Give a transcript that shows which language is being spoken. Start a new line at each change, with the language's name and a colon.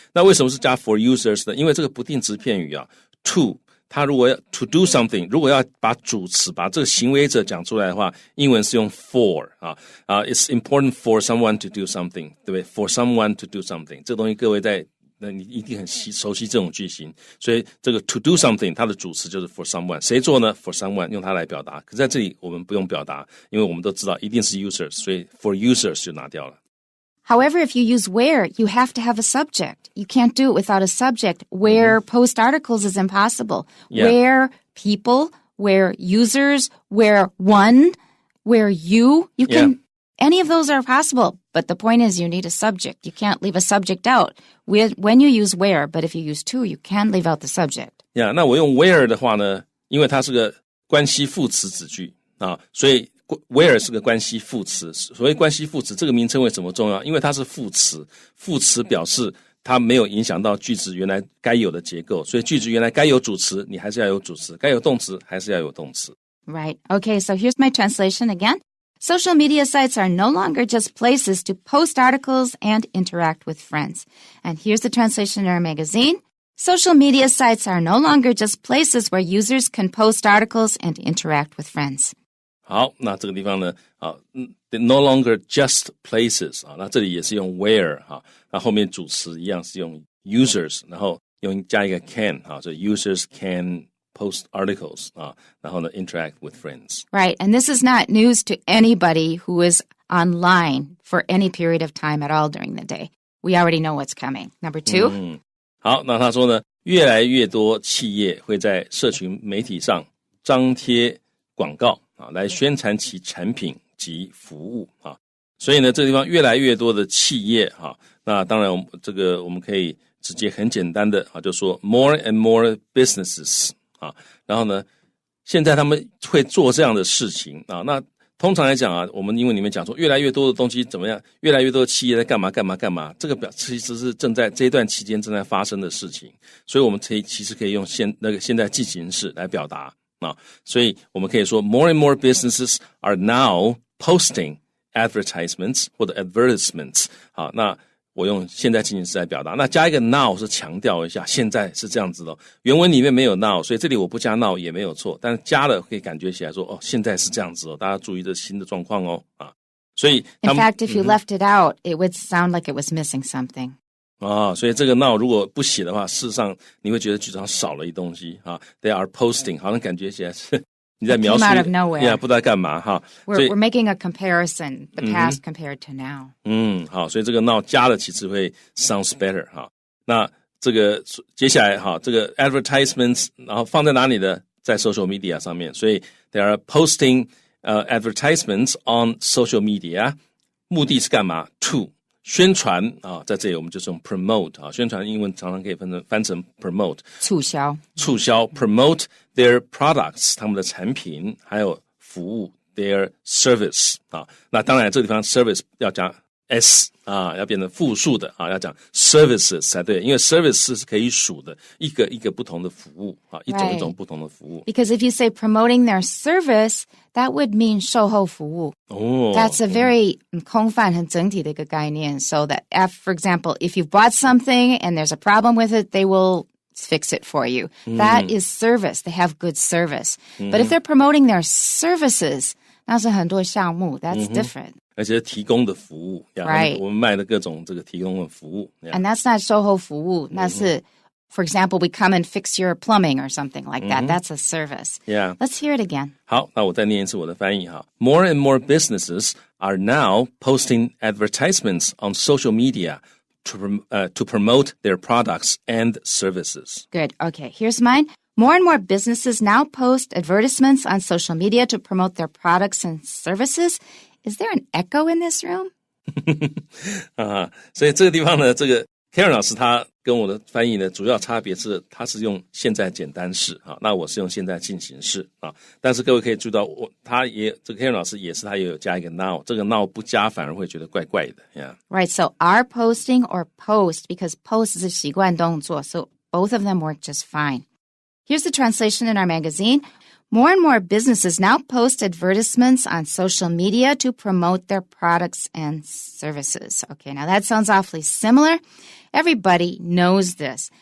Chinese: 那为什么是加
English: for users
Chinese: 呢？因为这个不定词片语to他如果要
English: to do something，
Chinese: 如果要把主词把这个行为者讲出来的话，英文是用
English: for it's important for someone to do something，
Chinese: 对不对 ？
English: For someone to do something，
Chinese: 这个东西各位你一定很熟悉这种句型，所以这个 to do something 它的主词就是
English: for someone，
Chinese: 谁做呢 ？for someone 用它来表达，可是在这里我们不用表达，因为我们都知道一定是 users， 所以 for users 就拿掉了。
English: However, if you use where, you have to have a subject. You can't do it without a subject. Where post articles is impossible. Yeah. Where people, where users, where one, where you can, any of those are possible. But the point is you need a subject. You can't leave a subject out when you use where, but if you use to, you can leave out the subject. Yeah,
Chinese: 那我用 where 的话呢，因为它是个关系副词子句所以where 是个关系副词，所谓关系副词这个名称为什么重要？因为它是副词，副词表示它没有影响到句子原来该有的结构，所以句子原来该有主词，你还是要有主词，该有动词，还是要有动词。
English: Right. Okay, so here's my translation again. Social media sites are no longer just places to post articles and interact with friends. And here's the translation in our magazine. Social media sites are no longer just places where users can post articles and interact with friends.
Chinese: 好，那这个地方呢
English: no longer just places
Chinese: 那这里也是用 where 那后面主词一样是用 users， 然后加一个 can 所以
English: users can post articles
Chinese: 然后呢
English: interact with friends. Right, and this is not news to anybody who is online for any period of time at all during the day. We already know what's coming. Number 2.
Chinese: 好，那他说呢，越来越多企业会在社群媒体上张贴广告来宣传其产品及服务所以呢这个地方越来越多的企业那当然这个我们可以直接很简单的就说
English: more and more businesses
Chinese: 然后呢现在他们会做这样的事情那通常来讲我们英文里面讲说越来越多的东西怎么样，越来越多的企业在干嘛，这个其实是正在这一段期间正在发生的事情，所以我们其实可以用现在进行式来表达所以我们可以说
English: more and more businesses are now posting advertisements
Chinese: 或者 advertisements 那我用现在进行式来表达，那加一个 now 是强调一下现在是这样子的原文里面没有 now， 所以这里我不加 now 也没有错，但是加了可以感觉起来说现在是这样子大家注意这新的状况所以
English: In fact, if you left it out, it would sound like it was missing something.
Chinese: 所以这个 now 如果不写的话，事实上你会觉得句子上少了一东西
English: They are posting
Chinese: 好像感觉起来是你在描述
English: Came out of nowhere.
Chinese: 不知道在干嘛
English: We're making a comparison, the past compared to now.
Chinese: 好，所以这个 now 加了其实会
English: sounds better
Chinese: 那这个接下来这个 advertisements 然后放在哪里呢？在 social media 上面，所以
English: they are posting advertisements on social media，
Chinese: 目的是干嘛？ to 宣传啊，在这里我们就是用 promote 啊，宣传英文常常可以翻成 promote 促销
English: promote their products
Chinese: 他们的产品还有服务
English: their service
Chinese: 啊，那当然这个地方 service 要加 s 啊，要变成复数的啊，要讲 services 才对，因为 service 是可以数的，一个一个不同的服务啊，一种一种不同的服务。
English: Because if you say promoting their service, that would mean
Chinese: 售后服务。
English: That's a very
Chinese: 空泛很整体的一个概念。
English: So that, for example, if you've bought something and there's a problem with it, they will fix it for you. That is service. They have good service. But if they're promoting their services,
Chinese: 那是很多项目
English: That's different.
Chinese: 而且提供的服务
English: Right.
Chinese: 我们卖的各种这个提供的服务
English: And that's not
Chinese: 售后服务那是
English: For example, we come and fix your plumbing or something like that. That's a service. Yeah. Let's hear it again.
Chinese: 好，那我再念一次我的翻译哈。
English: More and more businesses are now posting advertisements on social media to promote their products and services. Good. Okay, here's mine. More and more businesses now post advertisements on social media to promote their products and services. Is there an echo in this room?
Chinese: 所以这个地方呢，这个 Karen 老师他跟我的翻译呢，主要差别是他是用现在简单式啊，那我是用现在进行式啊。但是各位可以注意到，这个 Karen 老师也是他也有加一个 now， 这个 now 不加反而会觉得怪怪的 ，
English: yeah. Right. So are posting or post because post
Chinese: 是习惯动作
English: so both of them work just fine. Here's the translation in our magazine. More and more businesses now post advertisements on social media to promote their products and services. Okay, now that sounds awfully similar. Everybody knows this.